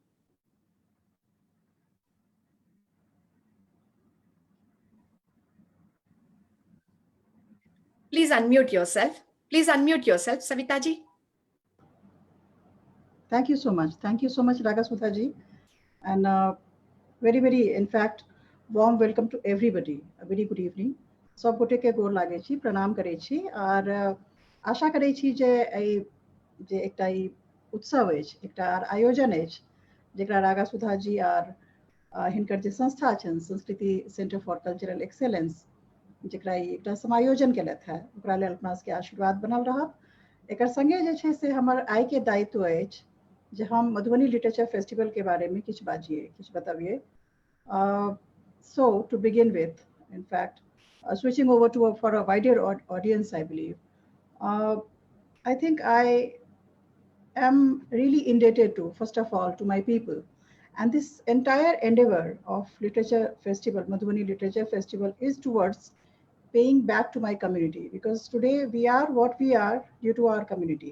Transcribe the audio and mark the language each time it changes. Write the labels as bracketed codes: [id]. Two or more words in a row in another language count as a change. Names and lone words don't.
[en] Please unmute yourself. Please unmute yourself, Savita ji. Thank you so much. Thank you so much, Ragasudha ji. And very, in fact, warm welcome to everybody. A very good evening. [mai] सब गोटे के गोर लागे छी, प्रणाम करे छी, और आशा करे छी जे एकटा ई उत्सव अछि, एकटा आयोजन अछि, जेकरा रागासुधा जी आर हिनकर जे संस्था छनि संस्कृति सेंटर फॉर कल्चरल एक्सेलेंस, जेकरा एकटा समायोजन केलथि है, ओकरा लेल अपना सबके आशीर्वाद बनल रहत। एकर संगे जे छै से हमर आय के दायित्व अछि जे हम मधुबनी लिटरेचर फेस्टिवल के बारे में किछु बाजिए, किछु बताबिए। [en] So to begin with, in fact, switching over to for a wider audience, I believe, I think I am really indebted to, first of all, to my people. And this entire endeavor of Literature Festival, Madhubani Literature Festival, is towards paying back to my community, because today we are what we are due to our community.